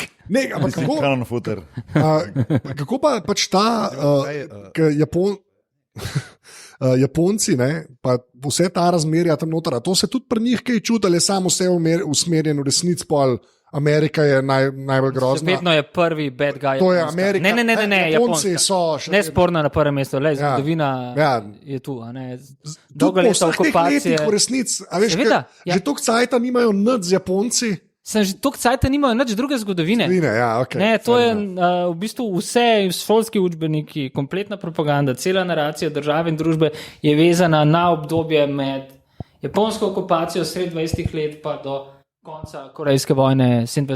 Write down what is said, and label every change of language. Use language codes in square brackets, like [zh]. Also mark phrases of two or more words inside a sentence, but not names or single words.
[sl] Ne, ampak kako pa pač ta Japonci, ne, pa vse ta razmerja tam noter, to se tudi pri njih kaj čuti, ali je samo vse usmerjeno v resnici, Amerika je najbolj grozna. Vedno je prvi [en] bad guy. [sl] To je Amerika. Ne, Japonci so še nesporno na prvem mestu, le zgodovina je tu. Dolga leta okupacije. V resnici, že toliko cajta nimajo nič z Japonci. Že toliko cajta nimajo nič druge zgodovine. To je v bistvu vse šolski učbeniki, kompletna propaganda, cela naracija države in družbe je vezana na obdobje med japonsko okupacijo sred 20 let pa do konca korejske vojne 27.